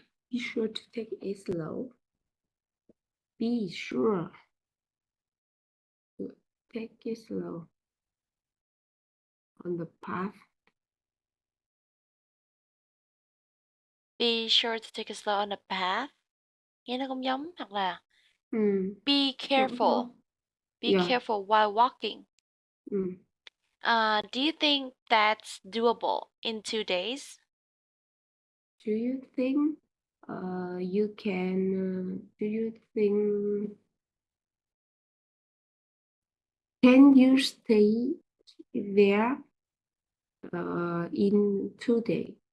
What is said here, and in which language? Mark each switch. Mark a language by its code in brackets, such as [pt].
[en] Be sure to take it slow. Be sure to take it slow on the path. Be sure to take it slow on the path. [vi] Nghe nó cũng giống hoặc là [en] be careful. [vi] Đó. [en] Be Yeah. careful while walking. Do you think that's doable in 2 days? Do you think you can? Do you think can you stay there in 2 days?